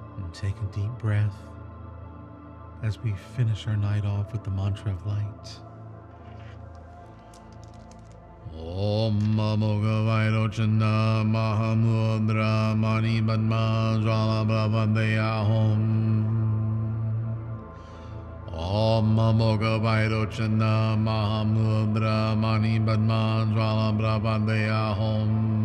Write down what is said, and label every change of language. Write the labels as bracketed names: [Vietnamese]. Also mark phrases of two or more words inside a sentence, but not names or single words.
[English] Take a deep breath as we finish our night off with the mantra of light. [Sanskrit] Om Amogavairocana Mahamudra Mani Padma Jvala Brahmandeya Hom. Om Amogavairocana Mahamudra Mani Padma Jvala Brahmandeya Hom.